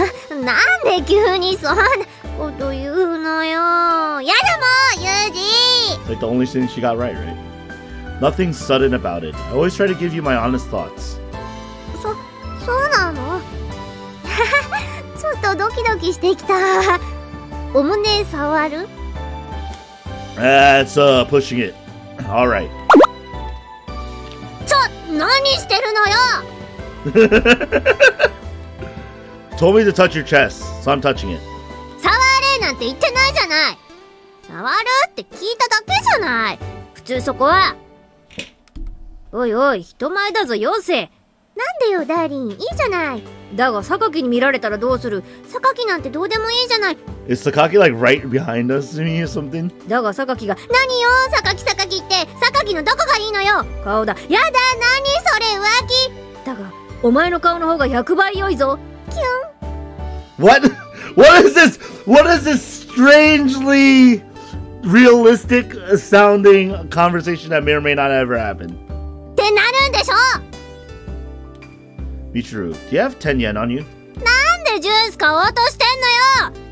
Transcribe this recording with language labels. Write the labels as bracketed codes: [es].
[ja] なんで急にそんなこと言うのよ。やだもん、ユージ。 [en] It's like the only thing she got right? Nothing sudden about it. I always try to give you my honest thoughts. [ja] そうなの？ちょっとドキドキしてきた。お胸触る？ [en] That's pushing it. All right. [ja] 何してるのよ。 [en] Told me to touch your chest, so I'm touching it. [ja] 触れなんて言ってないじゃない。触るって聞いただけじゃない。普通そこは。おいおい、人前だぞ、妖精。なんでよ、ダーリン、いいじゃない。だが、榊に見られたらどうする？榊なんてどうでもいいじゃない。 [en] Is Sakaki like right behind us or something? [ja] だが、榊が、何よ、榊って、榊のどこがいいのよ。顔だ。やだ、何それ、浮気。だが、お前の顔の方が100倍良いぞ。キュン。 [en] What? What is this? What is this strangely realistic sounding conversation that may or may not ever happen? [ja] ってなるんでしょ。 [en] Michiru, do you have 10 yen on you? [ja] なんでジュース買おうとしてんのよ。